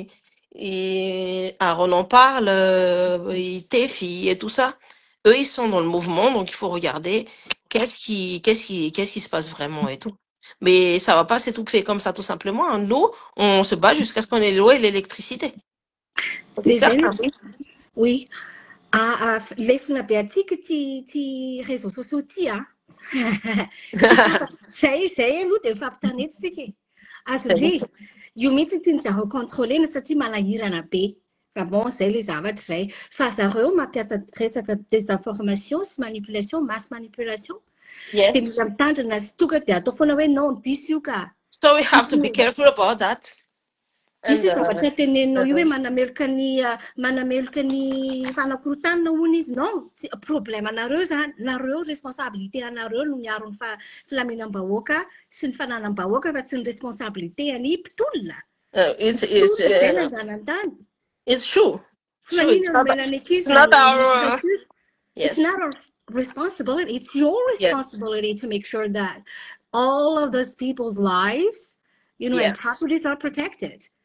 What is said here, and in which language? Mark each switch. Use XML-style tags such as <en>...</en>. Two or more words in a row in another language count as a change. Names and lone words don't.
<fr>Et Aaron en parle, Tefi et tout ça. Eux, ils sont dans le mouvement, donc il faut regarder qu'est-ce qui se passe vraiment et tout. Mais ça va pas s'étouffer comme ça, tout simplement. Hein. Nous, on se bat jusqu'à ce qu'on ait l'eau et l'électricité. C'est certain. Oui.</fr> <mg>Lefina be atsika ty</mg> <fr>réseaux sociaux</fr> <mg>ty zay aloha dia efa ampitanetsika azondry io mihitsy ty ny zareo contrôlena satria manahirana be fa bon zay le zavatra zay fa zareo mampiasa resaka désinformation sy</mg> <fr>manipulation masse manipulation</fr> <mg>dia mila mitandrina sy tonga dia atao foana hoe non diso io ka</mg> <en>so we have to be careful about that.</en> <mg>Izy zavatra teneninao io hoe manameloka ny fanakorotanana hono izy</mg> <fr>non problème</fr> <mg>anareo zany nareo responsabilité anareo no miaro ny filaminam-bahoaka sy ny fananam-bahoaka fa tsy ny responsabilité any mpitolona</mg> <en>it's true. It's not our responsibility, it's your responsibility to make sure that all of those people's lives, and properties are protected.</en>